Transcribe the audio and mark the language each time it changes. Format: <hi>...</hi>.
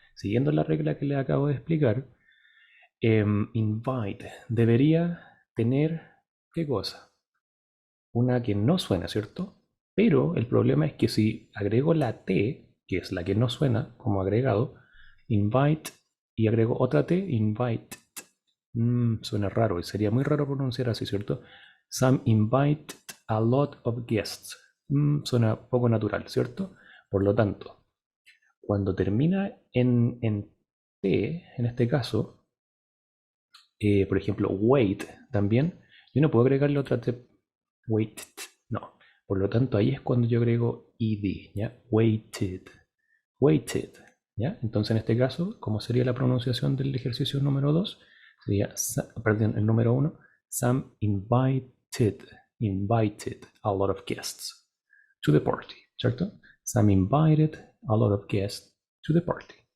<es>Siguiendo la regla que les acabo de explicar, invite debería tener, ¿qué cosa? Una que no suena, ¿cierto? Pero el problema es que si agrego la T, que es la que no suena como agregado, invite, y agrego otra T, invite, suena raro y sería muy raro pronunciar así, ¿cierto?</es> <en>Some invite a lot of guests.</en> <es>Suena poco natural, ¿cierto? Por lo tanto, cuando termina en T, en este caso, por ejemplo, wait también, yo no puedo agregarle otra T, wait, no. Por lo tanto, ahí es cuando yo agrego ed, ¿ya? Waited, waited, ¿ya? Entonces, en este caso, ¿cómo sería la pronunciación del ejercicio número 2? Sería, perdón, el número 1,</es> <en>Sam invited a lot of guests to the party,</en> <es>¿cierto?</es> <en>Sam invited a lot of guests to the party.</en>